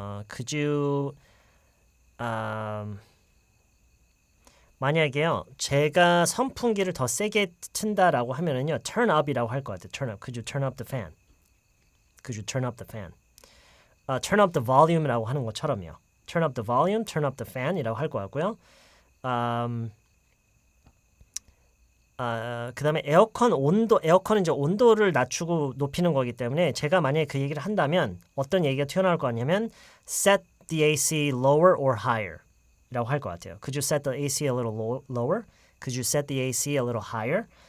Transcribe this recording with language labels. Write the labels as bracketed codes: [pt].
[en] Could you [ko] 만약에요, 제가 선풍기를 더 세게 튼다라고 하면은요, turn up이라고 할 것 같아요. [en] turn up. Could you turn up the fan? Could you turn up the fan? [ko] turn up the volume이라고 하는 것처럼요. [en] turn up the volume, turn up the fan [ko] 이라고 할 것 같고요. 그 다음에 에어컨은 이제 온도를 낮추고 높이는 거기 때문에, 제가 만약에 그 얘기를 한다면 어떤 얘기가 튀어나올 거 아니냐면 [en] set the AC lower or higher [ko] 라고 할 것 같아요. [en] Could you set the AC a little lower? Could you set the AC a little higher?